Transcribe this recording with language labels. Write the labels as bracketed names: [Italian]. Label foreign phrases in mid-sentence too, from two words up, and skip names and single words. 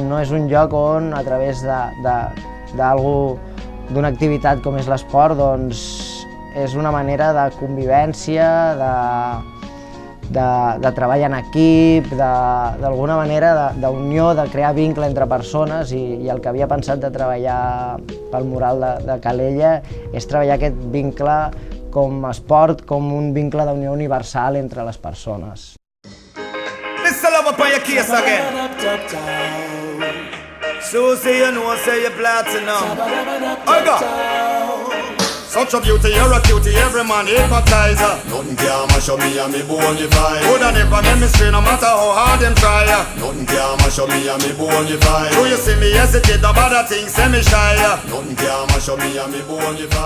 [Catalan] No és un lloc on, a través d'una activitat com és l'esport, doncs és una manera de convivència, de treball en equip, d'alguna manera d'unió, de crear vincle entre persones, i el que havia pensat de treballar pel mural de Calella és treballar aquest vincle com a esport, com un vincle d'unió universal entre les persones. [English] Mr. Love up on your case again. Susie, you know, say you're platinum. I got such a beauty, you're a cutie, every man hypnotizer. Nothing can mash up me and me bonify. Coulda never make me stray, no matter how hard them try. Nothing can mash up me and me bonify. Do you see me hesitate about the things, say me shy. Nothing can mash up me and me bonify.